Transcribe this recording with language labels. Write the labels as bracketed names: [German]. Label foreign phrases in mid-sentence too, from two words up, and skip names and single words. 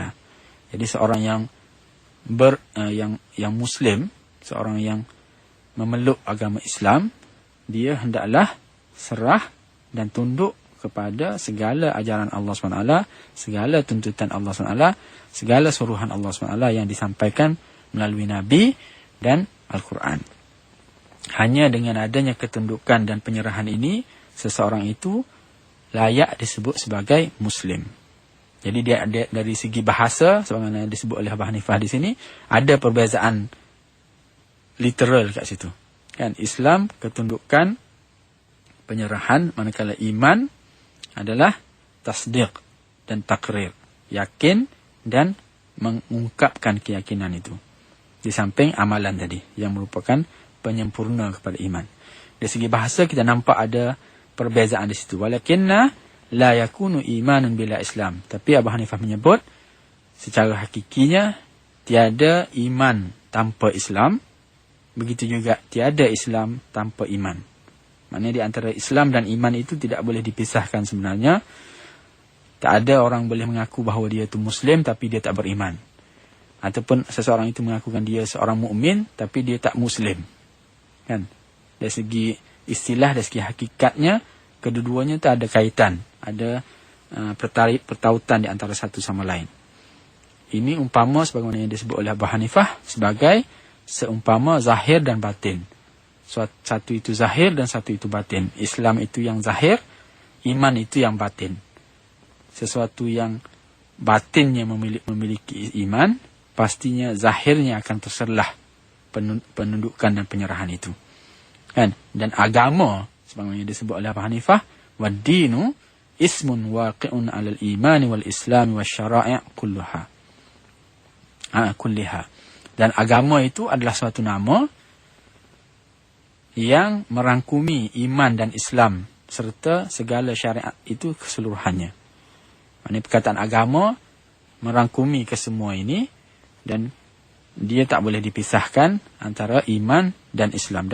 [Malay] Jadi seorang yang Muslim, seorang yang memeluk agama Islam, dia hendaklah serah dan tunduk kepada segala ajaran Allah SWT, segala tuntutan Allah SWT, segala suruhan Allah SWT yang disampaikan melalui Nabi dan Al-Quran. Hanya dengan adanya ketundukan dan penyerahan ini, seseorang itu layak disebut sebagai Muslim. Jadi dia dari segi bahasa, sebagaimana disebut oleh Abu Hanifah di sini, ada perbezaan literal kat situ. Kan Islam ketundukan, penyerahan, manakala iman adalah tasdiq dan takrir, yakin dan mengungkapkan keyakinan itu. Di samping amalan tadi yang merupakan penyempurna kepada iman. Dari segi bahasa kita nampak ada perbezaan di situ. [Arabic] ولكن لا يكون إيمان بلا إسلام. [Malay] Tapi Abu Hanifah menyebut secara hakikinya tiada iman tanpa Islam. Begitu juga tiada Islam tanpa iman. Maknanya di antara Islam dan iman itu tidak boleh dipisahkan sebenarnya. Tak ada orang boleh mengaku bahawa dia itu Muslim tapi dia tak beriman. Ataupun seseorang itu mengakukan dia seorang mukmin tapi dia tak Muslim. Kan? Dari segi istilah, dari segi hakikatnya, kedua-duanya itu ada kaitan, ada pertautan di antara satu sama lain. Ini umpama sebagaimana yang disebut oleh Abu Hanifah sebagai seumpama zahir dan batin. Satu itu zahir dan satu itu batin. Islam itu yang zahir, iman itu yang batin. Sesuatu yang batinnya memiliki iman, pastinya zahirnya akan terserlah penundukan dan penyerahan itu. Kan? Dan agama sebagaimana disebut oleh Abu Hanifah, [Arabic] والدين اسم واقع على الإيمان والإسلام والشرائع كلها. [Malay] Dan agama itu adalah suatu nama yang merangkumi iman dan Islam serta segala syariat itu keseluruhannya. Maksudnya perkataan agama merangkumi kesemua ini dan dia tak boleh dipisahkan antara iman dan Islam.